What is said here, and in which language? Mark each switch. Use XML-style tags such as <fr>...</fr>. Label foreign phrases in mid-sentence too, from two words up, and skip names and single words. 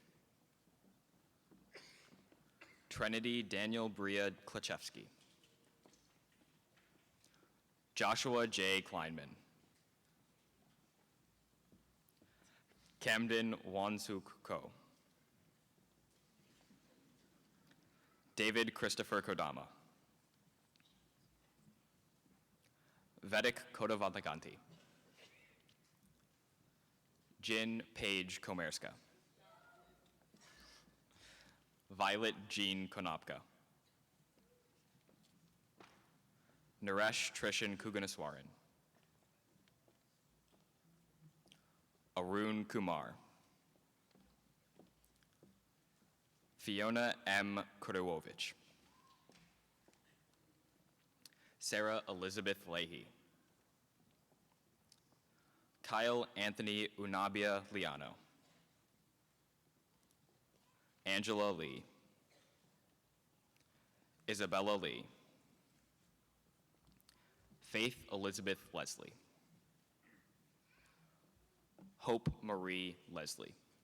<en>Trinity Daniel Bria Klachewski. Joshua J. Kleinman. Camden Wansuk Ko. David Christopher Kodama. Vedic Kodavadaganti. Jin Paige Komerska. Violet Jean Konopka. Naresh Trishan Kuganaswaran. Arun Kumar. Fiona M. Kurewovich. Sarah Elizabeth Leahy. Kyle Anthony Unabia Liano. Angela Lee. Isabella Lee. Faith Elizabeth Leslie. Hope Marie Leslie.</en>